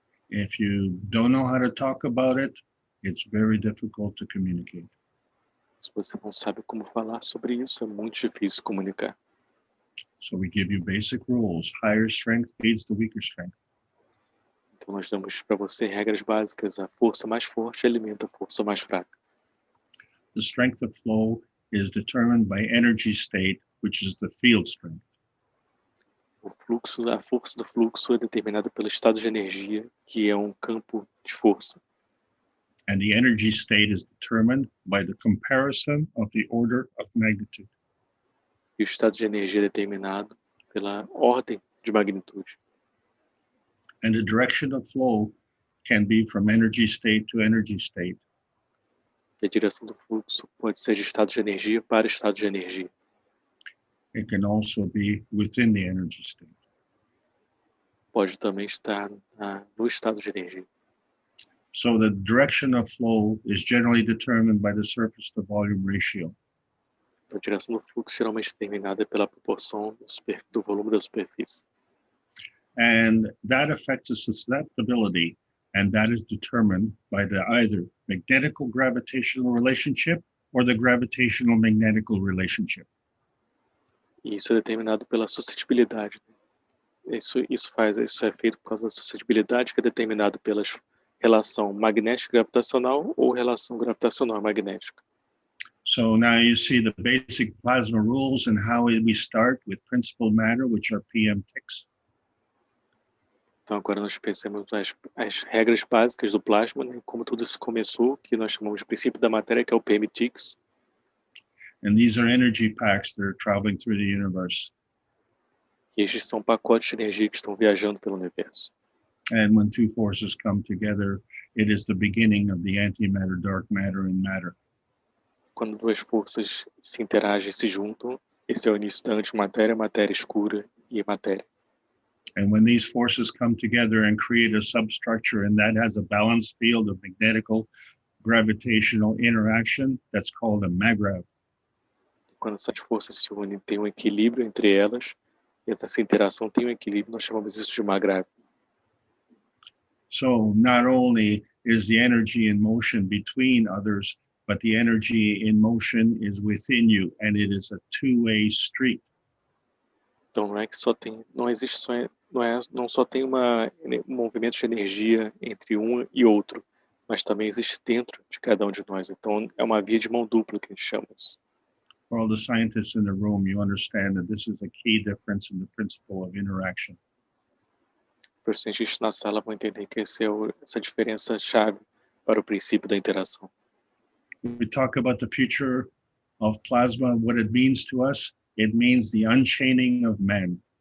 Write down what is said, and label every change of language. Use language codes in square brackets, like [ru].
[en] If you don't know how to talk about it, it's very difficult to communicate. [pt] Se você não sabe como falar sobre isso, é muito difícil comunicar. [en] So we give you basic rules. Higher strength feeds the weaker strength. [pt] Então nós damos para você regras básicas. A força mais forte alimenta a força mais fraca. [en] The strength of flow is determined by energy state, which is the field strength. [pt] O fluxo, a força do fluxo é determinada pelo estado de energia, que é um campo de força. [en] And the energy state is determined by the comparison of the order of magnitude. [pt] E o estado de energia é determinado pela ordem de magnitude. [en] And the direction of flow can be from energy state to energy state. [pt] E a direção do fluxo pode ser de estado de energia para estado de energia. [en] It can also be within the energy state. [pt] Pode também estar no estado de energia. [en] So the direction of flow is generally determined by the surface to volume ratio. [pt] A direção do fluxo geralmente é determinada pela proporção do volume da superfície. [en] And that affects the susceptibility, and that is determined by the either magnetical gravitational relationship or the gravitational magnetical relationship. [pt] E isso é determinado pela suscetibilidade. Isso é feito por causa da suscetibilidade, que é determinado pela relação magnético-gravitacional ou relação gravitacional-magnética. [en] So now you see the basic plasma rules and how we start with principal matter, which are PM ticks. [pt] Então agora nós pensamos as regras básicas do plasma, né, como tudo isso começou, que nós chamamos de princípio da matéria, que é o PM ticks. [en] And these are energy packs that are traveling through the universe. [pt] E estes são pacotes de energia que estão viajando pelo universo. [en] And when two forces come together, it is the beginning of the antimatter, dark matter, and matter. [pt] Quando duas forças se interagem, se juntam, esse é o início da antimatéria, matéria escura e matéria. [en] And when these forces come together and create a substructure, and that has a balanced field of magnetical, gravitational interaction, that's called a mag-grav. [pt] Quando essas forças se unem, tem um equilíbrio entre elas, e essa interação tem um equilíbrio, nós chamamos isso de mag-grav. [en] So not only is the energy in motion between others, but the energy in motion is within you, and it is a two-way street. [pt] Então não é que só tem, não existe só, não só tem um movimento de energia entre um e outro, mas também existe dentro de cada um de nós. Então é uma via de mão dupla que a gente chama isso. [en] For all the scientists in the room, you understand that this is a key difference in the principle of interaction. [pt] Para os cientistas na sala vão entender que essa diferença chave para o princípio da interação. [en] We talk about the future of plasma, what it means to us. It means the unchaining of men.